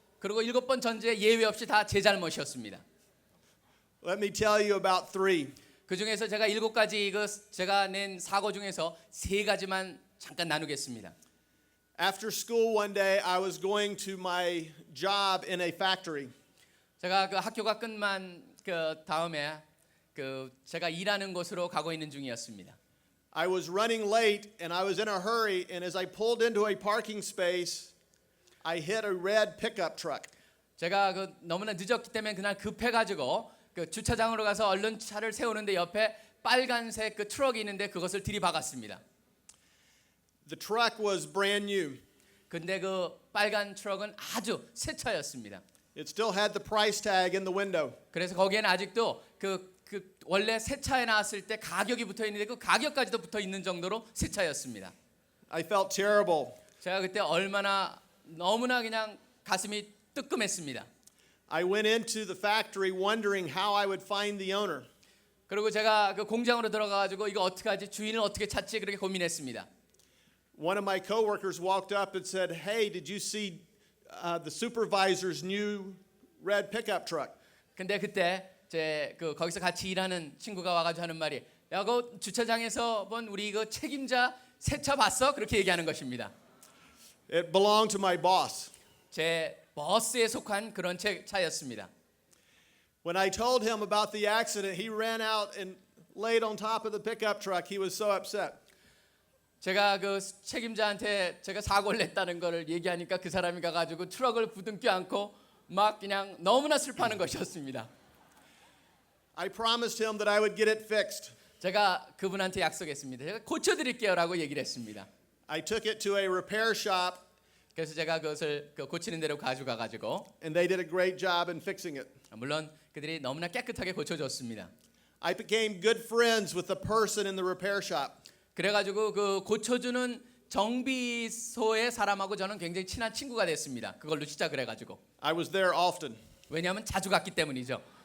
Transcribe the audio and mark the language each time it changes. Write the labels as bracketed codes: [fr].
[ko] 그리고 7번 전체 예외 없이 다 제 잘못이었습니다. [en] Let me tell you about 3. [ko] 그 중에서 제가 7가지 제가 낸 사고 중에서 3가지만 잠깐 나누겠습니다. [en] After school one day, I was going to my job in a factory. [ko] 제가 그 학교가 끝만 그 다음에 제가 일하는 곳으로 가고 있는 중이었습니다. [en] I was running late and I was in a hurry, and as I pulled into a parking space, I hit a red pickup truck. [ko] 제가 너무나 늦었기 때문에 그날 급해가지고 주차장으로 가서 얼른 차를 세우는데 옆에 빨간색 트럭이 있는데 그것을 들이박았습니다. [en] The truck was brand new. [ko] 근데 그 빨간 트럭은 아주 새 차였습니다. [en] It still had the price tag in the window. [ko] 그래서 거기에는 아직도 원래 새 차에 나왔을 때 가격이 붙어 있는데 그 가격까지도 붙어 있는 정도로 새 차였습니다. [en] I felt terrible. [ko] 제가 그때 너무나 그냥 가슴이 뜨끔했습니다. [en] I went into the factory wondering how I would find the owner. [ko] 그리고 제가 그 공장으로 들어가가지고 이거 어떻게 하지? 주인을 어떻게 찾지? 그렇게 고민했습니다. [en] One of my coworkers walked up and said, "Hey, did you see the supervisor's new red pickup truck?" [ko] 근데 그때 거기서 같이 일하는 친구가 와가지고 하는 말이, 야, 그 주차장에서 본 우리 그 책임자 새 차 봤어? 그렇게 얘기하는 것입니다. [en] It belonged to my boss. [ko] 제 버스에 속한 그런 차였습니다. [en] When I told him about the accident, he ran out and laid on top of the pickup truck. He was so upset. [ko] 제가 그 책임자한테 제가 사고를 냈다는 거를 얘기하니까 그 사람이 가가지고 트럭을 부둥켜 안고 막 그냥 너무나 슬퍼하는 것이었습니다. [en] I promised him that I would get it fixed. [ko] 제가 그분한테 약속했습니다. 제가 고쳐드릴게요라고 얘기를 했습니다. [en] I took it to a repair shop, [ko] 그래서 제가 그것을 고치는 대로 가져가가지고 [en] and they did a great job in fixing it. [ko] 물론 그들이 너무나 깨끗하게 고쳐줬습니다. [en] I became good friends with the person in the repair shop. [ko] 그래가지고 그 고쳐주는 정비소의 사람하고 저는 굉장히 친한 친구가 됐습니다. 그걸로 시작을 해가지고. [en] I was there often. [ko] 왜냐하면 자주 갔기 때문이죠.